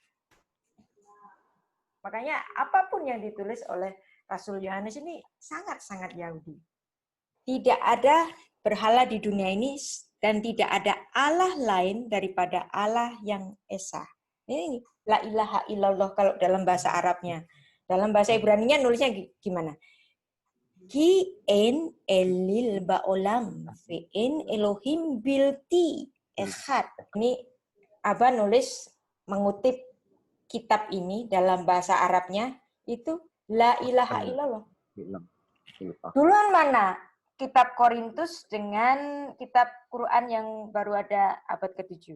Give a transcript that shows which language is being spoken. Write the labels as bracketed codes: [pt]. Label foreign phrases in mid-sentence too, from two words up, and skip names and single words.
[id] Makanya apapun yang ditulis oleh Rasul Yohanes ini sangat-sangat Yahudi. Tidak ada berhala di dunia ini dan tidak ada Allah lain daripada Allah yang Esa. Ini [ar] لا إله إلا الله [id] kalau dalam bahasa Arabnya. Dalam bahasa Ibraninya nulisnya gimana? [he] כי אין אליל בעולם ואין אלוהים בלתי אחד. [id] Ini Abah nulis mengutip kitab ini dalam bahasa Arabnya itu [ar] لا إله إلا الله. [id] Duluan mana kitab Korintus dengan kitab Quran yang baru ada abad ke-7?